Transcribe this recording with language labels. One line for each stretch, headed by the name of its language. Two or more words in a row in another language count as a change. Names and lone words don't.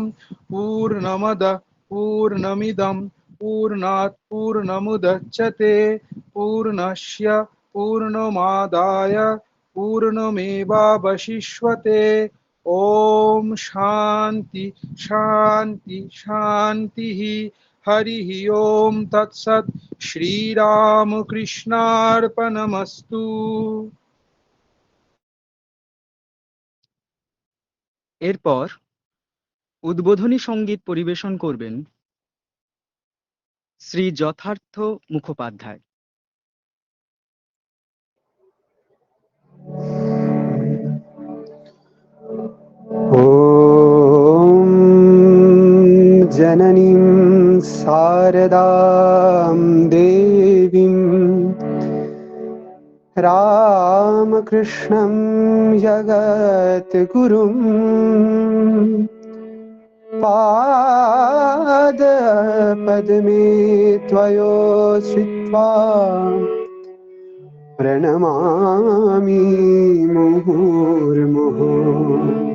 Sanskrit: पूर्णमद पूर्णमिदं पूर्णात् पूर्णमुदच्यते पूर्णस्य पूर्णमादाय पूर्णमेवावशिष्यते। ॐ शान्ति शान्ति शान्तिः। हरिः ओम् तत्सत्। श्रीरामकृष्णार्पणमस्तु।
Bangla: এরপর উদ্বোধনী সঙ্গীত পরিবেশন করবেন শ্রী যথার্থ মুখোপাধ্যায়।
Sanskrit: ॐ जननीं शारदां देवीं रामकृष्णं जगद्गुरुं पादपद्मे त्वयोश्रित्वा प्रणमामि मुहुर्मुहुः।